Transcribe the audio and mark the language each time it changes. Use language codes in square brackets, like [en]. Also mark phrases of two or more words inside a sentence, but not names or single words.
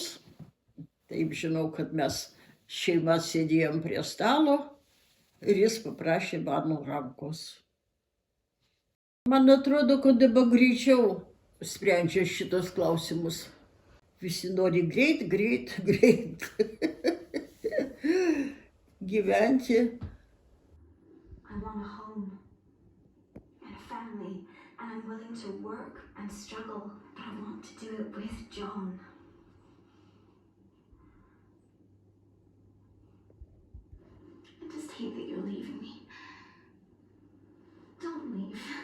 [lt] Taip žinau, kad mes šeima sėdėjom prie stalo ir jis paprašė mano rankos. Man atrodo, kad dabar greičiau sprendžia šitos klausimus. Visi nori greit gyventi. [en] I want a home and a family, and I'm willing to work and struggle, but I want to do it with John. I just hate that you're leaving me. Don't leave.